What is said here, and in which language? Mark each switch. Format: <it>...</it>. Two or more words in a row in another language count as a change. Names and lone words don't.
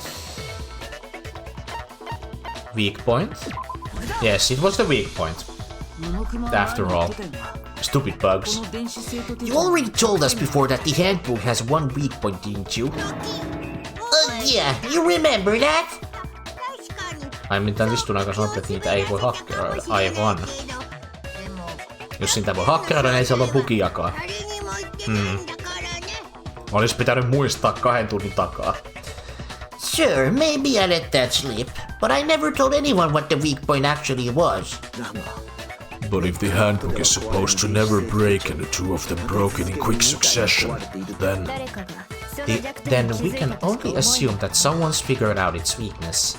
<en>Weak point? Yes, it was the weak point. After all. Stupid bugs. You already told us before that the handbook has one weak point, didn't you? Yeah, you remember that?</en> <fi>Ai mitään vistun aika sanottu, että niitä ei voi hakkeroida. Aivan. Jos niitä voi hakkeroida, niin ei se ole bugiakaan. Olis pitänyt muistaa 2 tunnin takaa.</fi> <en>Sure, maybe I let that slip, but I never told anyone what the weak point actually was. But if the handbook is supposed to never break and the two of them broken in quick succession, then we can only assume that someone's figured out its weakness.</en>